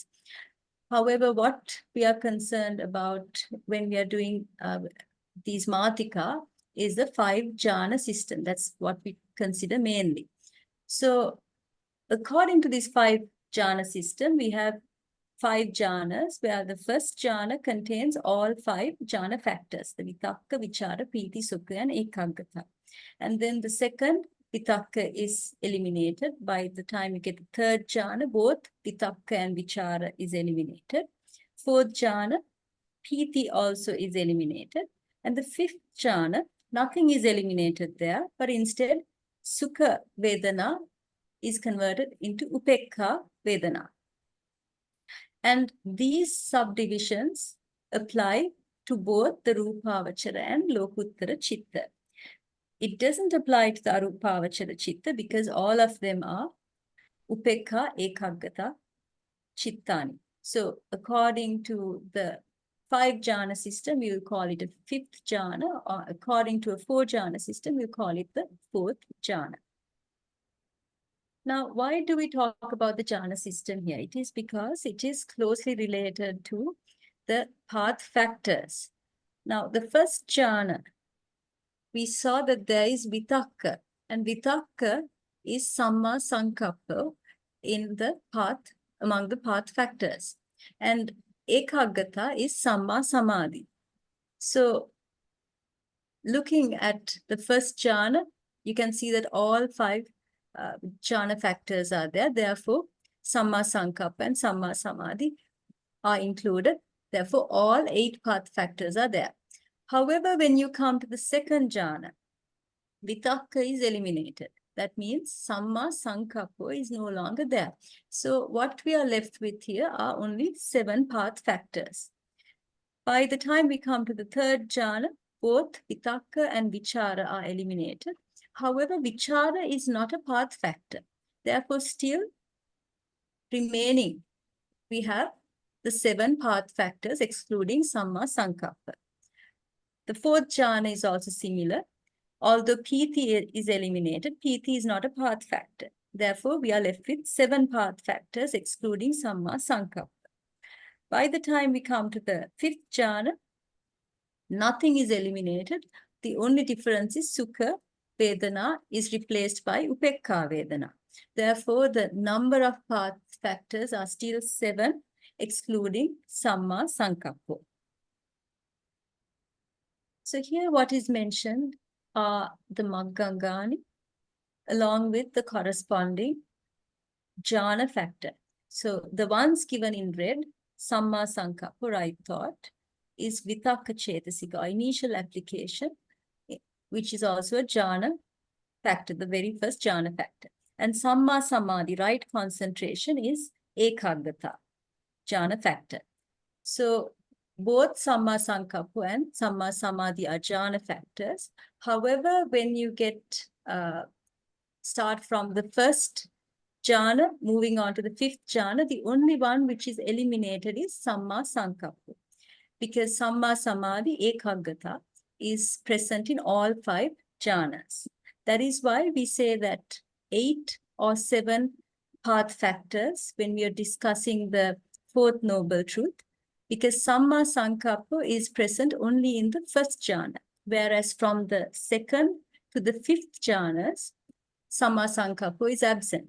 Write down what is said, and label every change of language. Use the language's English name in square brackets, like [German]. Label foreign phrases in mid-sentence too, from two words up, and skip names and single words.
[English] However, what we are concerned about when we are doing these Matika is the 5 jhana system. That's what we consider mainly. So, according to this 5 jhana system, we have 5 jhanas, where the first jhana contains all 5 jhana factors, the [Pali] vitakka, vichara, piti, sukha, [English] and ekaggata. And then the second, vitakka, is eliminated. By the time you get the third jhana, both vitakka and vichara is eliminated. Fourth jhana, piti also is eliminated. And the fifth jhana, nothing is eliminated there, but instead, [Pali] sukha vedana [English] is converted into [Pali] upekha vedana. [English] And these subdivisions apply to both the rupavachara and [Pali] lokuttara chitta. [English] It doesn't apply to the [Pali] arupavachara chitta [English] because all of them are [Pali] upekha ekaggata chittani. [English] So according to the 5 jhana system, we will call it a 5th jhana, or according to a 4 jhana system, we'll call it the 4th jhana. Now, why do we talk about the jhana system here? It is because it is closely related to the path factors. Now, the first jhana, we saw that there is vitakka, and vitakka is [Pali] samma sankappa [English] in the path, among the path factors. And ekaggata is [Pali] samma samadhi. [English] So, looking at the first jhana, you can see that all 5 jhana factors are there. Therefore, [Pali] samma sankappa [English] and [Pali] samma samadhi [English] are included. Therefore, all 8 path factors are there. However, when you come to the second jhana, vitakka is eliminated. That means [Pali] samma sankappa [English] is no longer there. So what we are left with here are only 7 path factors. By the time we come to the third jhana, both vitakka and vichara are eliminated. However, vichara is not a path factor. Therefore, still remaining, we have the 7 path factors excluding [Pali] samma sankappa. [English] The fourth jhana is also similar. Although piti is eliminated, piti is not a path factor. Therefore, we are left with 7 path factors excluding [Pali] samma sankappa. [English] By the time we come to the 5th jhana, nothing is eliminated. The only difference is [Pali] sukha vedana [English] is replaced by [Pali] upekha vedana. [English] Therefore, the number of path factors are still 7, excluding [Pali] samma sankappa. [English] So here what is mentioned are the maggaṅgaṇī along with the corresponding jhana factor. So the ones given in red, [Pali] samma sankappa, [English] right thought, is vitakka cetasika, or initial application, which is also a jhana factor, the very first jhana factor. [Pali] And samma samadhi, [English] right concentration, is ekaggata, jhana factor. So both [Pali] samma sankappa [English] and [Pali] samma samadhi [English] are jhana factors. However, when you start from the first jhana, moving on to the 5th jhana, the only one which is eliminated is [Pali] samma sankappa, [English] because [Pali] samma samadhi ekaggata [English] is present in all 5 jhanas. That is why we say that 8 or 7 path factors when we are discussing the 4th noble truth, because [Pali] samma sankappa [English] is present only in the first jhana, whereas from the 2nd to the 5th jhanas, [Pali] samma sankappa [English] is absent.